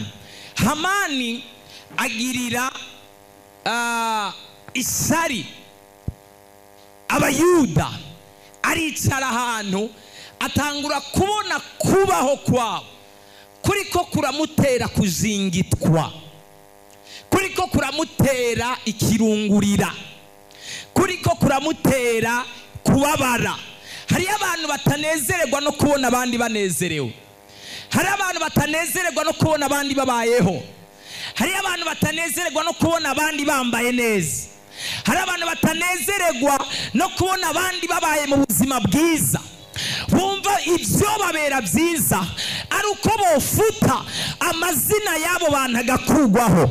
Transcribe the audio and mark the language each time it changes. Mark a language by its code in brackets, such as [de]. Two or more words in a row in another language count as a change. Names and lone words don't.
[rn] Hamani agirira isari abayuda, aricara ahantu atangura kubona kubaho kwabo kuriko kuramutera kuzingitwa, kuriko kuramutera ikirungurira, kuriko kuramutera kubabara. Hari abantu batanezererwa no kubona abandi banezerewe. Hari abantu batanezererwa no kubona abandi babayeho. Hari abantu batanezererwa no kubona abandi bambaye neza. Hari abantu batanezererwa no kubona abandi babaye mu buzima bwiza. Bumva ibyo babera byiza ari uko bofuta amazina y'abo bantu agakugwaho.